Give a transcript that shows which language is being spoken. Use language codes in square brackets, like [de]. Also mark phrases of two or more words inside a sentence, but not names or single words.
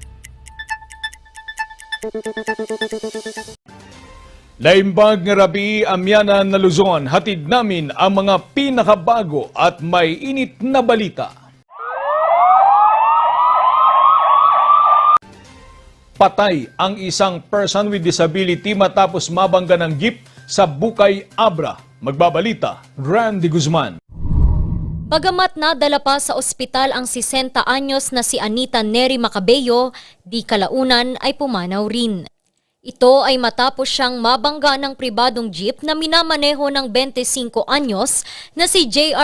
[ilo] Laimbag nga rabi amyanan [tl] na Luzon, hatid namin ang mga pinakabago at may init na balita. Patay ang isang [en] person with disability [tl] matapos mabangga ng jeep sa Bukay, Abra. Magbabalita, Randy Guzman. Bagamat nadala pa sa ospital ang 60 anyos na si Anita Neri Macabeo, di kalaunan ay pumanaw rin. Ito ay matapos siyang mabangga ng pribadong jeep na minamaneho ng 25 anyos na si J.R.